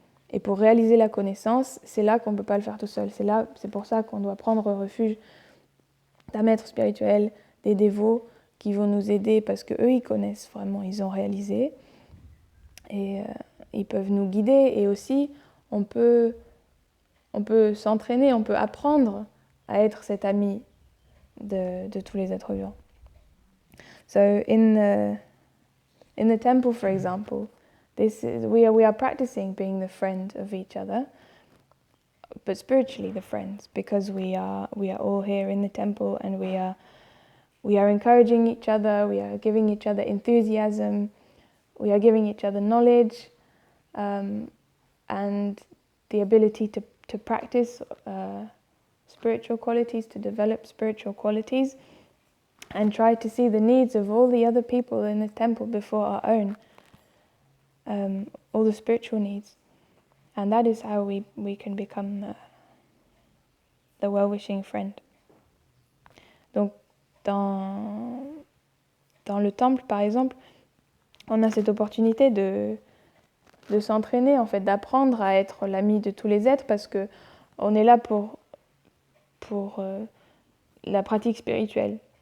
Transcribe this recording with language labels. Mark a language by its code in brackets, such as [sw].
[fr] Et pour réaliser la connaissance, c'est là qu'on ne peut pas le faire tout seul. C'est pour ça qu'on doit prendre refuge d'un maître spirituel, des dévots qui vont nous aider parce qu'eux, ils connaissent vraiment, ils ont réalisé. Et ils peuvent nous guider. Et aussi, on peut s'entraîner, on peut apprendre à être cet ami de tous les êtres vivants. [en] So in the temple, for example, we are practicing being the friend of each other, but spiritually the friends, because we are all here in the temple and we are encouraging each other, we are giving each other enthusiasm, we are giving each other knowledge, and the ability to practice spiritual qualities, to develop spiritual qualities, and try to see the needs of all the other people in the temple before our own, all the spiritual needs. And that is how we can become the well-wishing friend. [fr] Donc, dans le temple, par exemple, on a cette opportunité de s'entraîner, en fait, d'apprendre à être l'ami de tous les êtres, parce que on est là pour la pratique spirituelle.